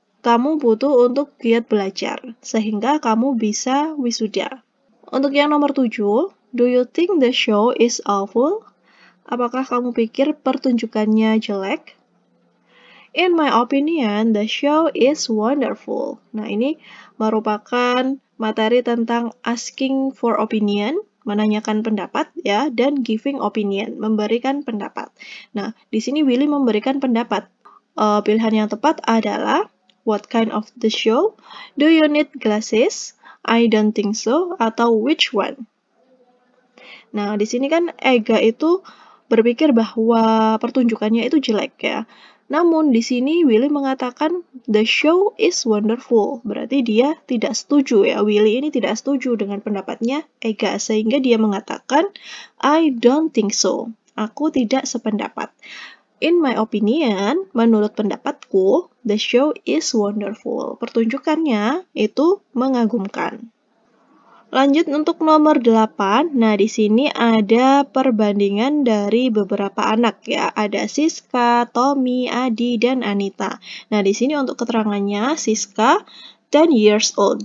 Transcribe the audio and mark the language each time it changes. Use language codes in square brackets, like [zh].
[id] Kamu butuh untuk giat belajar, sehingga kamu bisa wisuda. Untuk yang nomor 7, [en] do you think the show is awful? [id] Apakah kamu pikir pertunjukannya jelek? [en] In my opinion, the show is wonderful. [id] Nah, ini merupakan materi tentang [en] asking for opinion, [id] menanyakan pendapat ya, dan [en] giving opinion, [id] memberikan pendapat. Nah, di sini Willy memberikan pendapat. Pilihan yang tepat adalah [en] what kind of the show? Do you need glasses? I don't think so. Atau which one? [id] Nah, di sini kan Ega itu berpikir bahwa pertunjukannya itu jelek ya. Namun di sini Willy mengatakan [en] the show is wonderful. [id] Berarti dia tidak setuju ya. Willy ini tidak setuju dengan pendapatnya Ega, sehingga dia mengatakan [en] I don't think so. [id] Aku tidak sependapat. [en] In my opinion, [id] menurut pendapatku, [en] the show is wonderful. [id] Pertunjukannya itu mengagumkan. Lanjut untuk nomor 8. Nah, di sini ada perbandingan dari beberapa anak ya. Ada Siska, Tommy, Adi, dan Anita. Nah, di sini untuk keterangannya, Siska [en] 10 years old.